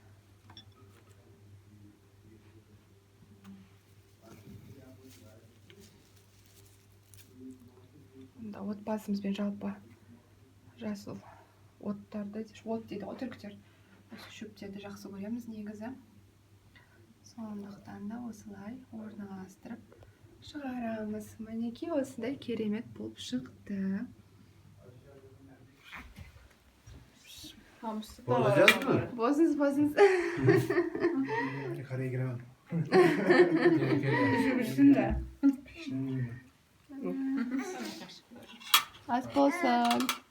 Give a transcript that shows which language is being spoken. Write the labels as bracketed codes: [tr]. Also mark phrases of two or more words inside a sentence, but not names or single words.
[kk] Отбасымызбен жалпы жасыл оттарды, от дейді ғой түріктер. Осы шөптерді жақсы көреміз негізі. Сондықтан да осылай орналастырып шығарамыз. Мінекей осындай керемет болып шықты. [tr] Bozacağız mı? Bozunuz. Karaya giremem. Pişirmişsin de. [kk] Az bolsun.